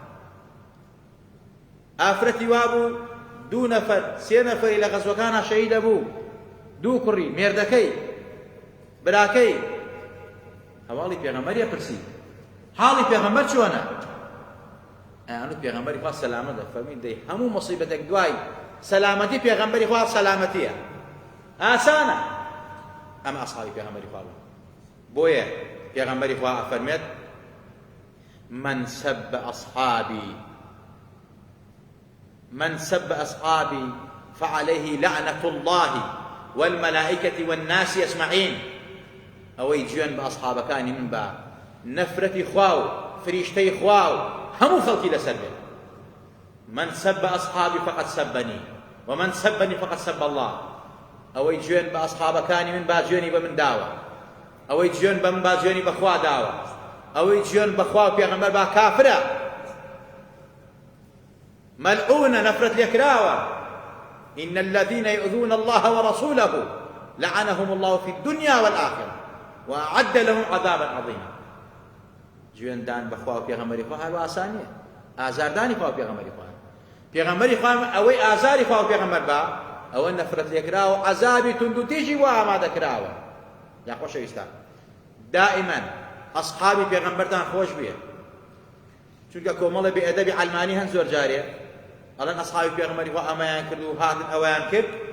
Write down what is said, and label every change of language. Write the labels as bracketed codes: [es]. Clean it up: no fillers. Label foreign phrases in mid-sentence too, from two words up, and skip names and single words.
[ckb] ئافرەتی وابوو دوو نەفەر سێ نەفەری لە غەزوەکانە شەهید دەبوو دوو کوڕی مێردەکەی براکەی هەواڵی پێغەمبەریە پرسی حاڵی پێغەمبەر چۆنە ئەیانوت پێغەمبەری خوا سەلامەتە فەرمی دەی هەموو مصیبەتێک دوای سەلامەتی پێغەمبەری خوا سەلامەتیە ئاسانە ئەمە ئەسحابی پێغەمبەری خوا بوون بۆیە پێغەمبەری خوا ئەفەرمێت [ar] من سب أصحابي فعليه لعنة الله والملائكة والناس أجمعين [ckb] أوي جوان بأصحاب كان من با نفرتي خواو فریشتەی خوا و هەموو خەڵکی لەسەر بێت [ar] من سب أصحابي فقد سبني ومن سبني فقد سب الله [ckb] ئەوەی گوێن بە ئەسحابەکانی من با گوێنی بە من داوە ئەوەی گوێن بە من با گوێنی بەخوا داوە ئەوەی گوێن بەخوا و پێغەمبەر با کافرە مەلعونە نەفرەت لێکراوە [ar] إن الذين يؤذون الله ورسوله لعنهم الله في الدنيا والآخرة وأعد لهم عذابا عظيما گوێن [ckb] دان بەخوا و پێغەمبەری خوا هەر ئاسانیە ئازاردانی خوا و پێغەمبەری خوا پێغەمبەری خوا ئەوەی ئازاری خوا و پێغەمبەر با ئەوە نەفرەت لێکراوە و عەزابی توند و تیژی وا ئامادەکراوە یا خۆشەویستان دائما ئەسحابی پێغەمبەرتان خۆش بێ چونکە کۆمەڵە بێئەدەبی عەلمانی هەن زۆر جارێ ئەڵێن ئەسحابی پێغەمبەری خوا ئەمەیان کرد و هاتن ئەوەیان کرد